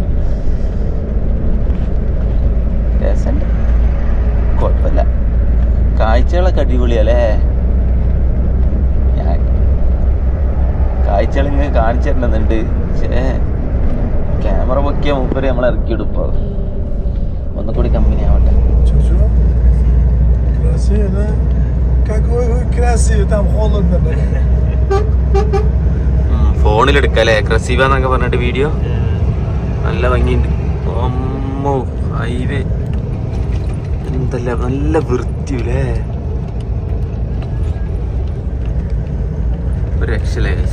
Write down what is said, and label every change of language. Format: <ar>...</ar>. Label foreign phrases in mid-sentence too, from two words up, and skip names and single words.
<ml>രസമുണ്ട്, കുഴപ്പമില്ല. കാഴ്ചകളൊക്കെ അടിപൊളിയല്ലേ. ഞാൻ കാഴ്ചകൾ ഇങ്ങനെ കാണിച്ചു തരുന്നുണ്ട്. പക്ഷേ ക്യാമറ പൊക്കിയ മൂപ്പര് നമ്മളെ ഇറക്കിയെടുപ്പോ. ഒന്നുകൂടി കമ്പനി ആവട്ടെ.</ml> <ru>Красиво, да? Какой вы красивый, там холодно, блин.</ru> <ml>ഫോണിലെടുക്കല്ലേ ക്രസീവ എന്നൊക്കെ പറഞ്ഞിട്ട് വീഡിയോ നല്ല ഭംഗിയുണ്ട്. അമ്മോ ഹൈവേ എന്തല്ല നല്ല വൃത്തിയില്ലേ, ഒരു രക്ഷയില്ലേ ഗൈസ്.</ml>